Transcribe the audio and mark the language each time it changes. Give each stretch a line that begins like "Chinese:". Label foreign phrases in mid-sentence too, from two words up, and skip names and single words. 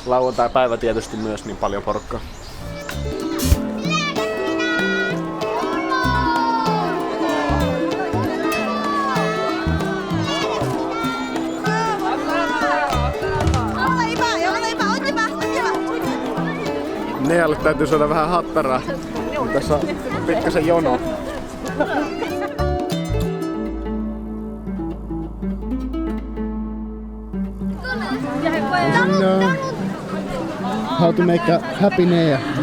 Finnish: lauantai-päivä tietysti myös niin paljon porukkaa. Nealle täytyy saada vähän hattaraa. Tässä on pikkasen jono.
English: How to make a happy Nea?